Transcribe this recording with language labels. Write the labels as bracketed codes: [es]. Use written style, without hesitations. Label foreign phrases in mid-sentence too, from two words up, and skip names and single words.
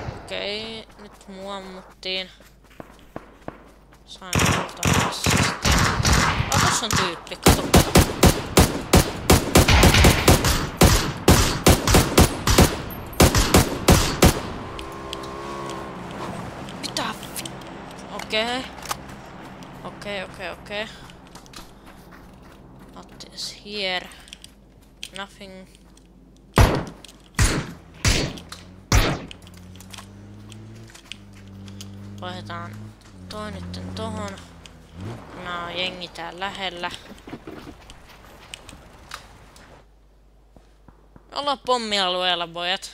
[fi] Okei, nyt mua ammuttiin. Sain kultapassia. Tossa on tyyppi, kato. Mitä? Okei. [en] What is here? Nothing. [fi] Vaihdetaan toi nytten tohon. Nää on jengi täällä lähellä. Ollaan pommialueella, pojat.